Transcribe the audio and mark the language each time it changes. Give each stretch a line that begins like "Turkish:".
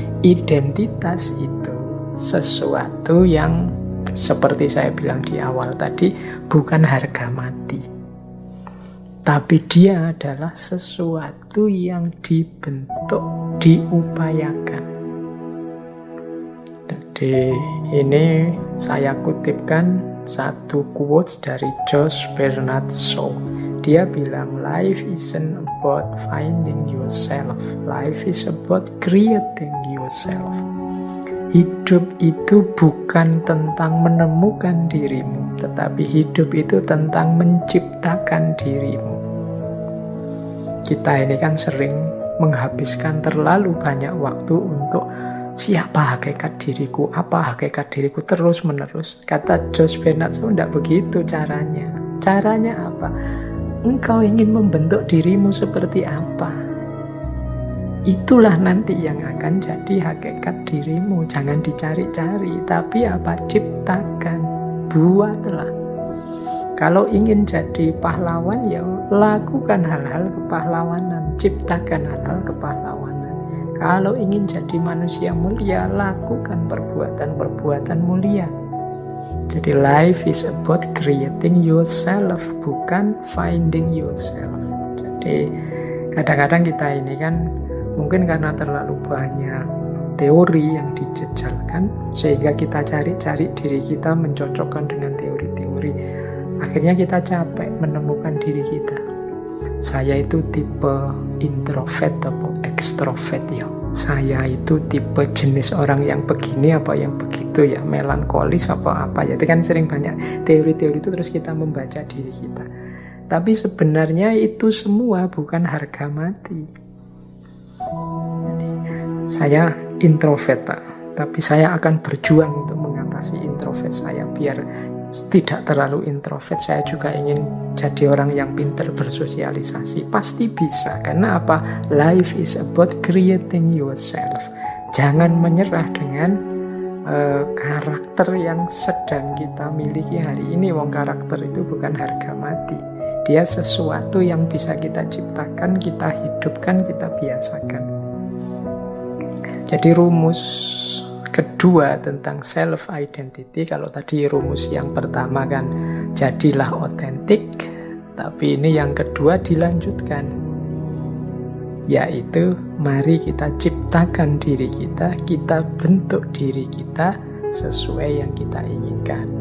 Indonesian: Identitas itu sesuatu yang seperti saya bilang di awal tadi, bukan harga mati, tapi dia adalah sesuatu yang dibentuk, diupayakan. Jadi ini saya kutipkan satu quotes dari Josh Bernard Shaw. Dia bilang,
English: life isn't about finding yourself, life is about creating yourself.
Indonesian: Hidup itu bukan tentang menemukan dirimu, tetapi hidup itu tentang menciptakan dirimu. Kita ini kan sering menghabiskan terlalu banyak waktu untuk Siapa hakikat diriku? Apa hakikat diriku? Terus menerus. Kata Josh Bernard Shaw, tidak begitu caranya. Caranya apa? Engkau ingin membentuk dirimu seperti apa? Itulah nanti yang akan jadi hakikat dirimu. Jangan dicari-cari, tapi apa? Ciptakan, buatlah. Kalau ingin jadi pahlawan, ya lakukan hal-hal kepahlawanan, ciptakan hal-hal kepahlawanan. Kalau ingin jadi manusia mulia, lakukan perbuatan-perbuatan mulia. Jadi
English: life is about creating yourself,
Indonesian: bukan
English: finding yourself.
Indonesian: Jadi kadang-kadang kita ini kan mungkin karena terlalu banyak teori yang dijejalkan, sehingga kita cari-cari diri kita mencocokkan dengan teori-teori. Akhirnya kita capek menemukan diri kita. Saya itu tipe introvert atau ekstrovert ya. Saya itu tipe jenis orang yang begini apa yang begitu ya, melankolis apa ya. Itu kan sering banyak teori-teori itu, terus kita membaca diri kita. Tapi sebenarnya itu semua bukan harga mati. Saya introvert Pak, tapi saya akan berjuang untuk mengatasi introvert saya biar tidak terlalu introvert. Saya juga ingin jadi orang yang pintar bersosialisasi. Pasti bisa, karena apa?
English: Life is about creating yourself.
Indonesian: Jangan menyerah dengan karakter yang sedang kita miliki hari ini. Wong karakter itu bukan harga mati. Dia sesuatu yang bisa kita ciptakan, kita hidupkan, kita biasakan. Jadi rumus kedua tentang self-identity, kalau tadi rumus yang pertama kan jadilah otentik, tapi ini yang kedua dilanjutkan, yaitu mari kita ciptakan diri kita, kita bentuk diri kita sesuai yang kita inginkan.